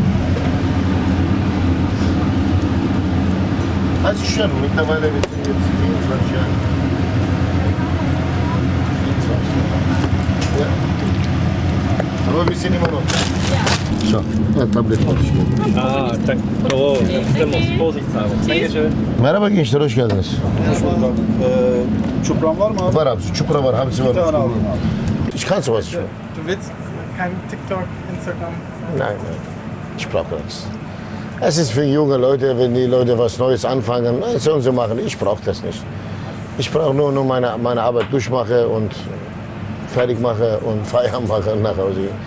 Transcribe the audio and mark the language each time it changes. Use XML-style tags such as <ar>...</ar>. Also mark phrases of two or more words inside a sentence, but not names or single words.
<de>Das ist schön, mittlerweile wir sind jetzt 24 Jahre. 24 Jahre. Ja. Aber wir sind immer noch da. So, ja,</de> <tr>Tablet konuşuyor.</tr> <de>Ah, danke. Oh, das muss vorsichtshalber. Dankeschön.</de> <tr>Merhaba gençler, hoş geldiniz. Çupran var mı abi? Var abi, çupra var, hamsi var. Bir tane alayım abi.</tr> <de>Ich kann sowas schon. Du willst kein TikTok, Instagram? Nein, nein, ich brauche nichts. Es ist für junge Leute, wenn die Leute was Neues anfangen, sollen sie machen. Ich brauche das nicht. Ich brauche nur meine Arbeit durchmache und fertig mache und Feierabend mache und nach Hause gehen.</de>